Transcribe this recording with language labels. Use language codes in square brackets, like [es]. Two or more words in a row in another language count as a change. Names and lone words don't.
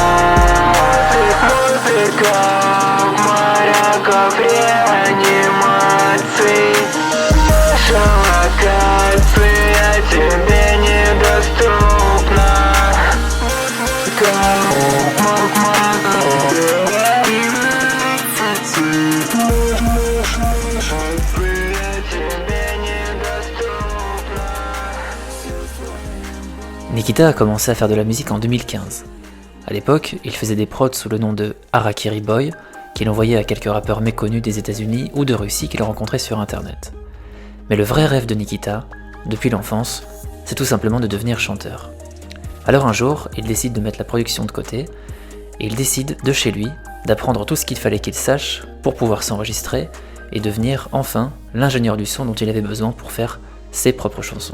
[ru] Музыка в моряков реанимации, наша локация тебе недоступна. [fr] Nikita a commencé à faire de la musique en 2015. À l'époque, il faisait des prods sous le nom de Harakiri Boy, qu'il envoyait à quelques rappeurs méconnus des États-Unis ou de Russie qu'il rencontrait sur internet. Mais le vrai rêve de Nikita, depuis l'enfance, c'est tout simplement de devenir chanteur. Alors un jour, il décide de mettre la production de côté, et il décide de chez lui d'apprendre tout ce qu'il fallait qu'il sache pour pouvoir s'enregistrer et devenir enfin l'ingénieur du son dont il avait besoin pour faire ses propres chansons.